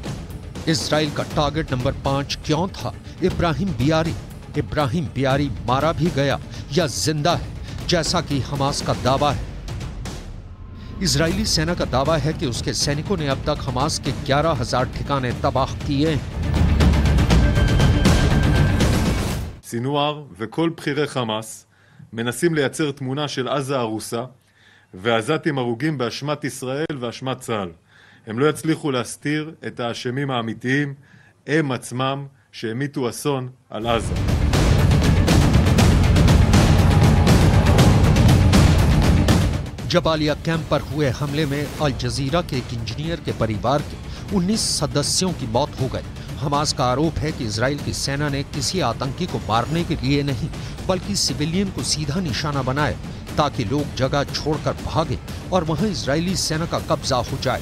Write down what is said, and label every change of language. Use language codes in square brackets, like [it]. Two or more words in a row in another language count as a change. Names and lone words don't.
[hi] इजराइल का टारगेट नंबर 5 क्यों था इब्राहिम बियारी? इब्राहिम बियारी मारा भी गया या जिंदा है जैसा कि हमास का दावा है? इजरायली सेना का दावा है कि उसके सैनिकों ने अब तक हमास के 11,000 ठिकाने तबाह किए हैं। [he] סינואר וכל בכירי חמאס מנסים לייצר תמונה של עזה הרוסה ועזתים הרוגים באשמת ישראל ואשמת צה"ל. הם לא יצליחו להסתיר את האשמים האמיתיים, הם עצמם שהמיתו אסון על עזה. [hi] जबालिया कैंप पर हुए हमले में अल जजीरा के एक इंजीनियर के परिवार के 19 सदस्यों की मौत हो गई। हमास का आरोप है कि इजराइल की सेना ने किसी आतंकी को मारने के लिए नहीं बल्कि सिविलियन को सीधा निशाना बनाया ताकि लोग जगह छोड़कर भागे और वहां इजरायली सेना का कब्जा हो जाए।